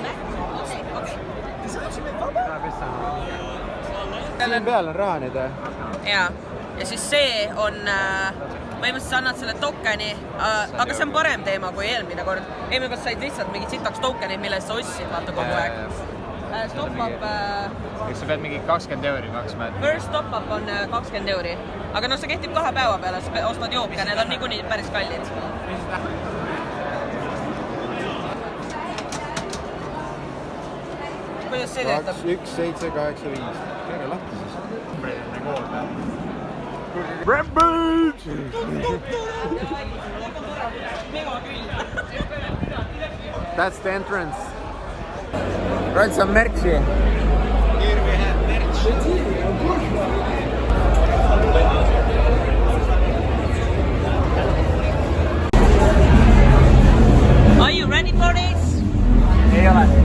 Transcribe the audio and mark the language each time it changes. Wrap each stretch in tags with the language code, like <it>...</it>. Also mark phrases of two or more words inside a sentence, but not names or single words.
<et>Siin peal on raha nüüd või? ja siis see on põhimõtteliselt sa annad selle tokeni, aga see on parem teema kui eelmine kord. Eelmine kord said lihtsalt mingid sitaks tokenid, millest sa ostsid vaata kogu aeg. Top-up... Eks sa pead mingi 20 euri maksma.</et> <en>First top-up</en> <et>on 20 euri. Aga no see kehtib 2 päeva peale, sa ostad jooke, need on niikuinii päris kallid. Kuidas see töötab? 1, 7, 8, 5. Keera lahti siis. Rampage!</et> <en>That's the entrance. Right, some merch here. Here we have merch. Are you ready for this?</en> <et>Ei ole.</et>